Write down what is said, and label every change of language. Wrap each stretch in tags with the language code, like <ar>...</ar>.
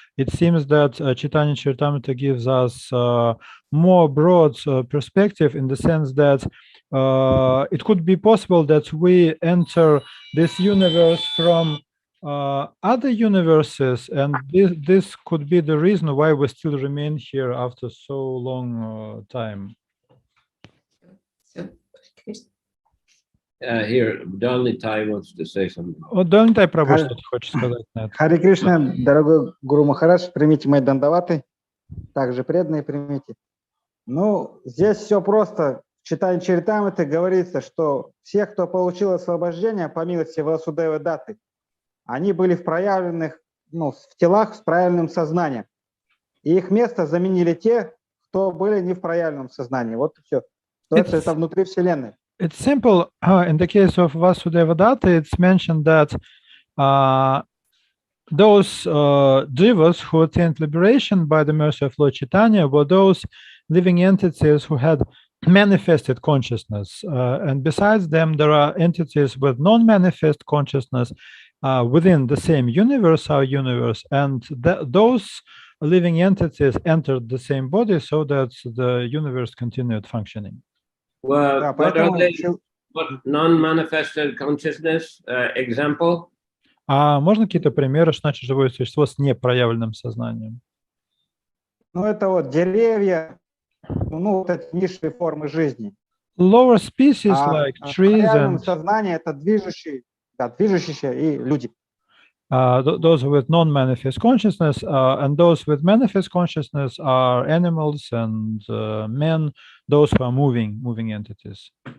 <en>It seems that Chaitanya Charitamrita gives us more broad perspective, in the sense that it could be possible that we enter this universe from other universes, and this could be the reason why we still remain here after so long time. Here, Dalnitai wants to say something.</en> <ru>Dalnitai Prabhu что-то хочет сказать на это. Харе Кришна, дорогой Гуру Махарадж, примите мои дандаваты, также преданные примите. Ну, здесь все просто. В читании Чаритамриты говорится, что все, кто получил освобождение по милости Васудевы Даты, они были в проявленных, в телах с проявленным сознанием. И их место заменили те, кто были не в проявленном сознании. Вот и все. Это внутри Вселенной.</ru> <en>It's simple. In the case of Vasudeva Datta, it's mentioned that those jivas who attained liberation by the mercy of Lord Chaitanya were those living entities who had manifested consciousness. And besides them, there are entities with non-manifest consciousness within the same universe, our universe. And those living entities entered the same body so that the universe continued functioning. Well, what are they? What non-manifested consciousness example?</en> <ru>Можно какие-то примеры, что значит живое существо с непроявленным сознанием? Ну, это вот деревья, вот эти низшие формы жизни.</ru> <en>Lower species like trees and</en> <ru>сознание это движущиеся и люди.</ru> <en>Those with non-manifest consciousness and those with manifest consciousness are animals and men, those who are moving entities.</en>